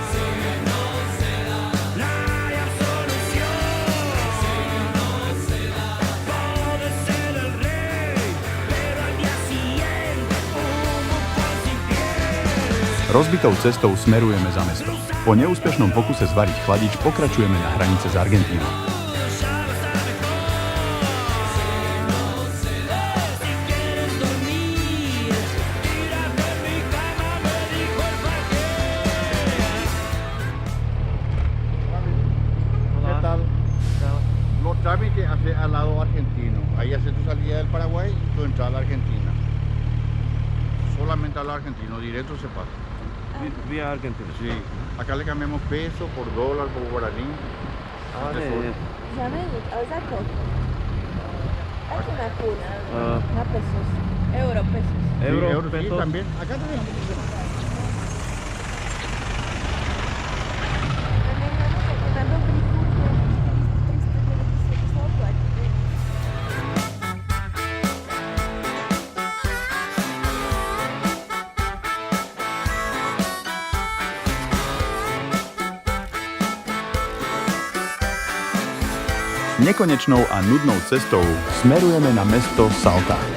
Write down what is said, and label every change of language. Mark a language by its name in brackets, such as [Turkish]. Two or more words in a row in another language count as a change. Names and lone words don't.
[Slovak] Rozbitou cestou smerujeme za mesto. Po neúspešnom pokuse zvariť chladič pokračujeme na hranice s Argentínou. [Spanish] ¿Qué tal? Los trámites hacia al lado argentino. Ahí hace tu salida del Paraguay y tu entrada a la Argentina. Solamente al lado argentino, directo se pasa. Via Argentina. Sí. Acá le cambiamos peso por dólar, por guaraní. [Slovak] Zamenit, ale za koľko? Ako na kurz? Na pesos. [Spanish] Euro, pesos. Sí, Euro, euros, sí, pesos. también. Acá tenemos. [Slovak] Na dobrý kurz je 397 sa oplatí. Nekonečnou a nudnou cestou smerujeme na mesto Salta.